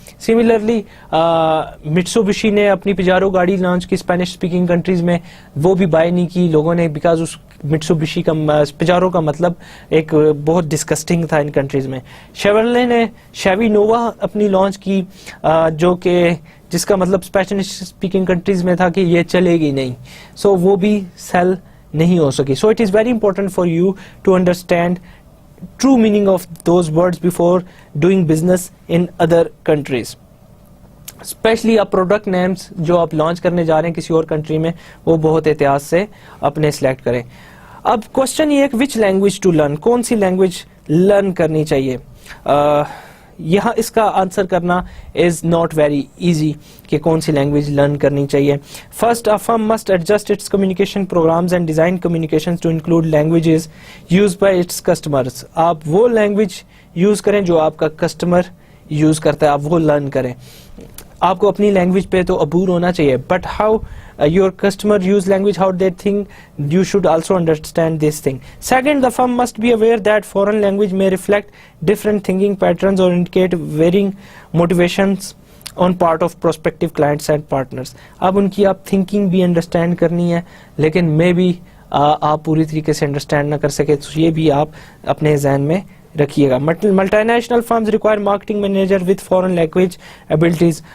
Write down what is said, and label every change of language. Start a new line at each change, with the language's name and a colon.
Urdu: Similarly Mitsubishi نے اپنی پجارو گاڑی لانچ کی اسپینش اسپیکنگ کنٹریز میں, وہ بھی بائی نہیں کی لوگوں نے, بیکاز اس مٹسوبشی کا پجارو کا مطلب ایک بہت ڈسکسٹنگ تھا ان کنٹریز میں. شیورلے نے شیوی نووا اپنی لانچ کی جو کہ جس کا مطلب اسپینش اسپیکنگ کنٹریز میں تھا کہ یہ چلے گی نہیں, سو وہ بھی سیل نہیں ہو سکی.
English: So it is very important for you to understand true meaning of those words before doing business in other countries.
Urdu: Especially آپ پروڈکٹ نیمز جو آپ لانچ کرنے جا رہے ہیں کسی اور کنٹری میں, وہ بہت احتیاط سے اپنے سلیکٹ کریں. اب کوشچن یہ ہے کہ
English: which language to learn,
Urdu: کون سی لینگویج لرن کرنی چاہیے. یہاں اس کا آنسر کرنا
English: is not very easy
Urdu: کہ کون سی لینگویج لرن کرنی چاہیے.
English: First, a firm must adjust its communication programs and design communications to include languages used by its customers.
Urdu: آپ وہ لینگویج یوز کریں جو آپ کا کسٹمر یوز کرتا ہے, آپ وہ لرن کریں. آپ کو اپنی لینگویج پہ تو عبور ہونا چاہیے,
English: But how your customer use language, how they think, you should also understand this thing. Second, the firm must be aware that foreign language may reflect different thinking patterns or indicate varying motivations on part of prospective clients and partners.
Urdu: اب ان کی آپ thinking بھی understand کرنی ہے, لیکن may be آپ پوری طریقے سے understand نہ کر سکے, تو یہ بھی آپ اپنے ذہن میں رکھیے گا.
English: Multinational firms require marketing manager with foreign language abilities.